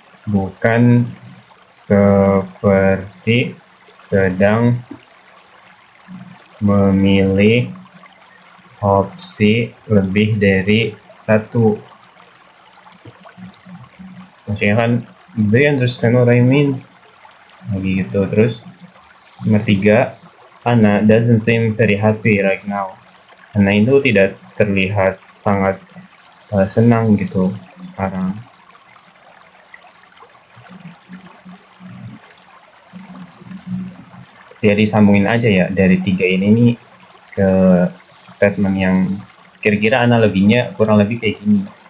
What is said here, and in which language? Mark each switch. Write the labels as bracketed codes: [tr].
[id] Bukan seperti sedang memilih opsi lebih dari satu. Maksudnya kan, [en] do you understand what I mean? [id] Lagi gitu. Terus nomor 3, [en] Anna doesn't seem very happy right now. [id] Anna itu tidak terlihat sangat senang gitu sekarang. ya disambungin aja ya dari 3 ini nih ke statement yang kira-kira analoginya kurang lebih kayak gini.